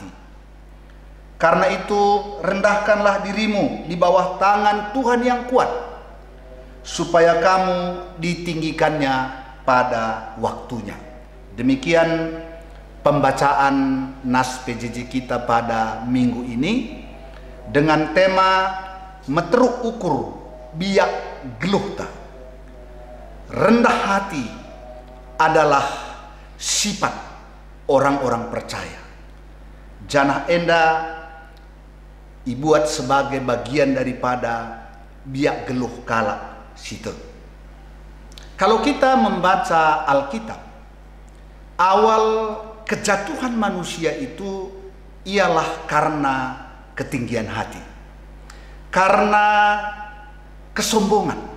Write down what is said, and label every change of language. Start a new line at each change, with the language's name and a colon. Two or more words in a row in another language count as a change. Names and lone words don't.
Indonesian: Karena itu rendahkanlah dirimu di bawah tangan Tuhan yang kuat, supaya kamu ditinggikannya pada waktunya. Demikian pembacaan nas PJJ kita pada minggu ini dengan tema
Batak Karo: meteruk ukur biak geluh ta.
Indonesian: Rendah hati adalah sifat orang-orang percaya.
Batak Karo: Janah enda
Indonesian: dibuat sebagai bagian daripada
Batak Karo: biak geluh kala situ.
Indonesian: Kalau kita membaca Alkitab, awal kejatuhan manusia itu ialah karena ketinggian hati, karena kesombongan.